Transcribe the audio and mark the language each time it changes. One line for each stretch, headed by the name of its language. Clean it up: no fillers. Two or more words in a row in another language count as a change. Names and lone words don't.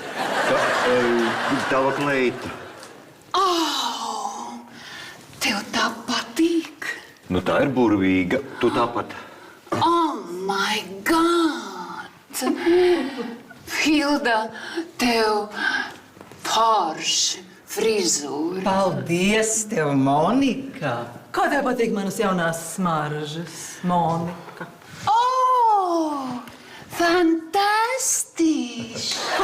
Latvian: Tava kleita. Tev tā patīk? Nu, tā ir burvīga. Tu tāpat.
English: Oh, my God!
Latvian: Hilda, tev forša frizūra. Paldies tev, Monika! Kā tev patīk manas jaunās smaržas, Monika? Oh, fantastiski!